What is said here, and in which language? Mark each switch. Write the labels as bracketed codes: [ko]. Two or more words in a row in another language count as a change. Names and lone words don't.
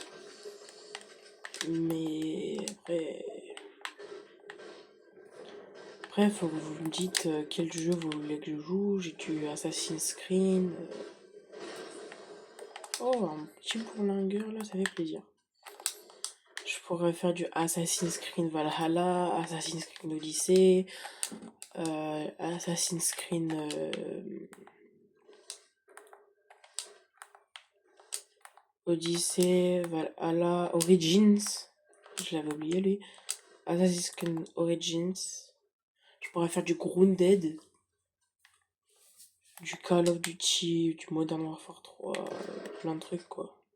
[fr] Mais après. Après, faut que vous me dites quel jeu vous voulez que je joue. J'ai du Assassin's Creed. Oh, un petit bourlingueur là, ça fait plaisir. Je pourrais faire du Assassin's Creed Valhalla, Assassin's Creed Odyssey, Assassin's Creed Odyssey, Valhalla, Origins. Je l'avais oublié lui. Assassin's Creed Origins. Je pourrais faire du Grounded, du Call of Duty, du Modern Warfare 3, plein de trucs quoi.